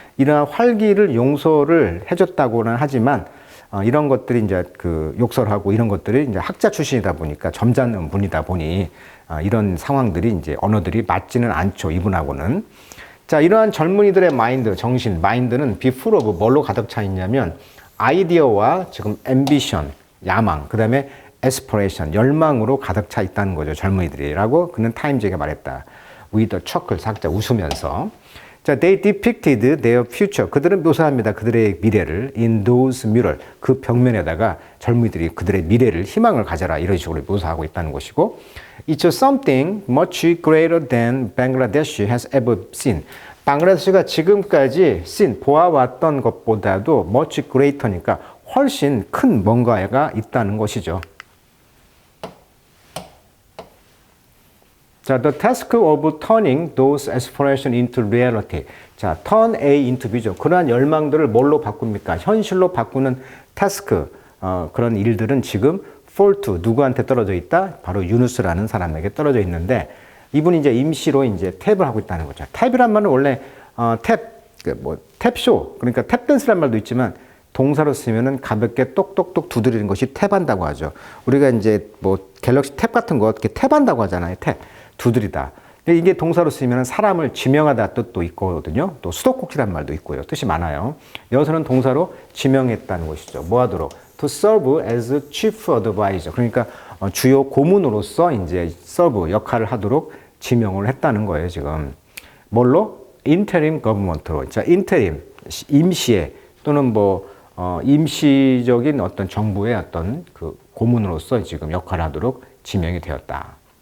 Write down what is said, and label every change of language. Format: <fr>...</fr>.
<ko>이러한 활기를 용서를 해줬다고는 하지만 이런 것들이 이제 그 욕설하고 이런 것들이 이제 학자 출신이다 보니까 점잖은 분이다 보니 이런 상황들이 이제 언어들이 맞지는 않죠. 이분하고는. 자, 이러한 젊은이들의 마인드, 정신, 마인드는</ko> <en>be full of</en> <ko>뭘로 가득 차 있냐면 아이디어와 지금 ambition, 야망, 그 다음에 aspiration, 열망으로 가득 차 있다는 거죠. 젊은이들이라고 그는 타임즈에게 말했다.</ko> <en>with a chuckle,</en> <ko>살짝 웃으면서.</ko> <en>자, they depicted their future.</en> <ko>그들은 묘사합니다. 그들의 미래를</ko> <en>in those mural.</en> <ko>그 벽면에다가 젊은이들이 그들의 미래를 희망을 가져라 이런 식으로 묘사하고 있다는 것이고</ko> <en>It's something much greater than Bangladesh has ever seen.</en> <ko>방글라데시가 지금까지 보아왔던 것보다도</ko> <en>much greater</en> <ko>니까 훨씬 큰 뭔가가 있다는 것이죠.</ko> <en>자, the task of turning those aspirations into reality.</en> <ko>자, turn A into B죠. 그러한 열망들을 뭘로 바꿉니까? 현실로 바꾸는 task, 그런 일들은 지금</ko> <en>fall to</en> <ko>누구한테 떨어져 있다? 바로 유누스라는 사람에게 떨어져 있는데 이분이 이제 임시로 이제 탭을 하고 있다는 거죠. 탭이란 말은 원래 탭쇼 그러니까 탭댄스란 말도 있지만 동사로 쓰면은 가볍게 똑똑똑 두드리는 것이 탭한다고 하죠. 우리가 이제 뭐 갤럭시 탭 같은 거 이렇게 탭한다고 하잖아요. 탭 두드리다. 근데 이게 동사로 쓰면은 사람을 지명하다 뜻도 있거든요. 또 수도꼭지란 말도 있고요. 뜻이 많아요. 여기서는 동사로 지명했다는 것이죠. 뭐 하도록?</ko> <en>To serve as chief advisor.</en> <ko>그러니까 주요 고문으로서 이제 serve 역할을 하도록 지명을 했다는 거예요. 지금 뭘로?</ko> <en>interim government</en> <ko>로. 자, interim 임시에 또는 뭐 임시적인 어떤 정부의 어떤 그 고문으로서 지금 역할을 하도록 지명이 되었다.</ko>